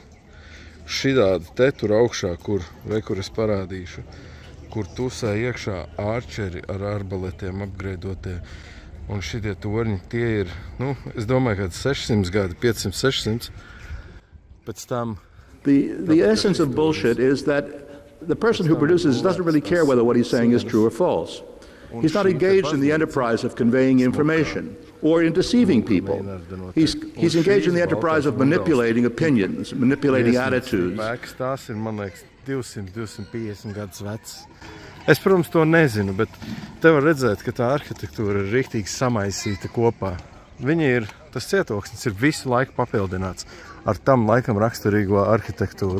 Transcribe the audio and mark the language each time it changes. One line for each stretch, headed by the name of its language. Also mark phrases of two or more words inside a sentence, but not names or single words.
Latvian: Šitādi te tur augšā, kur es parādīšu, kur tusē iekšā ārčeri ar arbaletiem apgreidotie. Un šitie torņi, tie ir, es domāju, kad 600 gadi, 500-600. Pēc tam...
English: The essence of bullshit is that the person who produces doesn't really care whether what he's saying is true or false. He's not engaged in the enterprise of conveying information or in deceiving people. He's engaged in the enterprise of manipulating opinions, manipulating attitudes.
Latvian: Tās ir, man liekas, 200-250 gadus vecs. Es, protams, to nezinu, bet te var redzēt, ka tā arhitektūra ir riktīgi samaisīta kopā. Tas cietoksnis ir visu laiku papildināts ar tam laikam raksturīgo arhitektūru.